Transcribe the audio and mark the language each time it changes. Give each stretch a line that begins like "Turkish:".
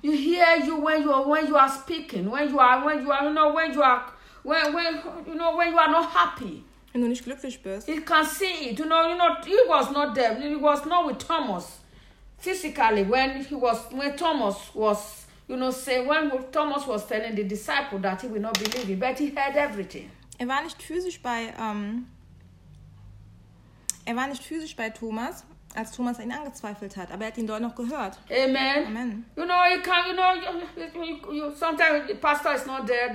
English: You hear you when you are speaking, when you are not happy.
German: Wenn du nicht glücklich bist.
English: He can see it. You know, he was not there. He was not with Thomas physically when Thomas was. You know, say when Thomas was telling the disciple that he would not believe it, but he heard everything.
German: Er war nicht physisch bei Thomas, als Thomas ihn angezweifelt hat, aber er hat ihn dort noch gehört.
English: Amen. Amen. You know, you sometimes the pastor is not there.